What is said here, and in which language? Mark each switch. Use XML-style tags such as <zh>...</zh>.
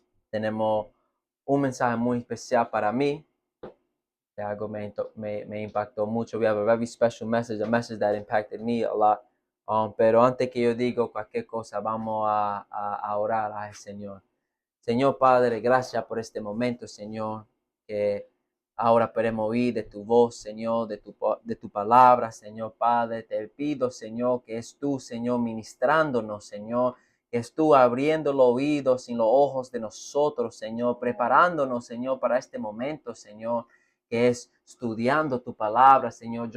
<es>Tenemos un mensaje muy especial para mí. Algo me impactó mucho.</es> <en>We have a very special message, a message that impacted me a lot.</en> <es>Pero antes que yo diga cualquier cosa, vamos a orar al Señor. Señor Padre, gracias por este momento, Señor, que ahora podemos oír de tu voz, Señor, de tu palabra, Señor Padre. Te pido, Señor, que es tú, Señor, ministrándonos, Señor, que es tú abriendo los oídos y los ojos de nosotros, Señor, preparándonos, Señor, para este momento, Señor, que es estudiando tu palabra, Señor.</es>